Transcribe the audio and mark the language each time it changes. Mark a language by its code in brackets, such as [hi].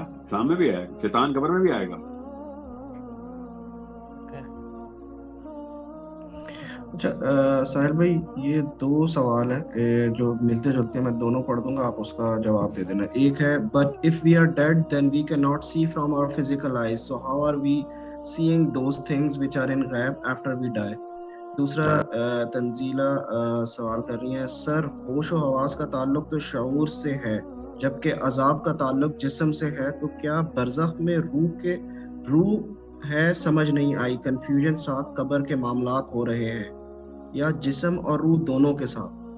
[ur] سامنے بھی ہے, شیطان قبر میں بھی آئے گا. اچھا ساحل بھائی, یہ دو سوال ہیں جو ملتے جلتے ہیں, میں دونوں پڑھ دوں گا, آپ اس کا جواب دے دینا. ایک ہے [en] but if we are dead then we cannot see from our physical eyes, so how are we seeing those things which are in غیب after we die. [ur] دوسرا تنزیلہ سوال کر رہی ہیں, سر ہوش و حواس کا تعلق تو شعور سے ہے جبکہ عذاب کا تعلق جسم سے ہے, تو کیا برزخ میں روح ہے؟ سمجھ نہیں آئی, کنفیوژن ساتھ قبر کے معاملات ہو رہے ہیں یا جسم اور روح دونوں کے ساتھ؟